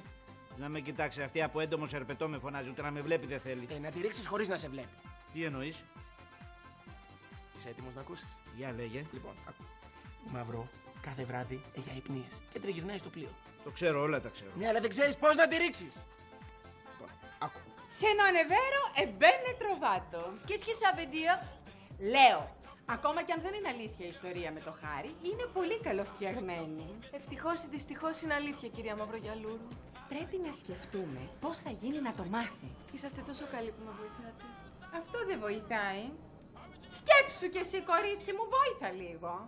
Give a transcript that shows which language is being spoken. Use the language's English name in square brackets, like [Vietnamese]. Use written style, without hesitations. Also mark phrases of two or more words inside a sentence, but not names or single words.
[Greek] Να με κοιτάξει, αυτή από έντομο σερπετό με φωνάζει, ούτε να με βλέπει δεν θέλει. Να τη ρίξεις χωρίς να σε βλέπει. Τι εννοείς? Είσαι έτοιμος να ακούσεις? Για λέγε. Λοιπόν, άκου. Η Μαυρό κάθε βράδυ έχει αϊπνίες και τριγυρνάει στο πλοίο. Το ξέρω, όλα τα ξέρω. Ναι, αλλά δεν ξέρεις πώς να τη ρίξεις. Λοιπόν, άκου. [Italian] Σε non è vero e bene trovato. [French] Qu'est-ce que ça veut dire? [Greek] Λέω, ακόμα και αν δεν είναι αλήθεια η ιστορία με το Χάρη, είναι πολύ καλοφτιαγμένη. Ευτυχώς ή δυστυχώς είναι αλήθεια, κυρία Μαυρογιαλούρου. Πρέπει να σκεφτούμε πώς θα γίνει να το μάθει. Είσαστε τόσο καλοί που με βοηθάτε. Αυτό δεν βοηθάει. Σκέψου κι εσύ, κορίτσι μου, βόηθα λίγο.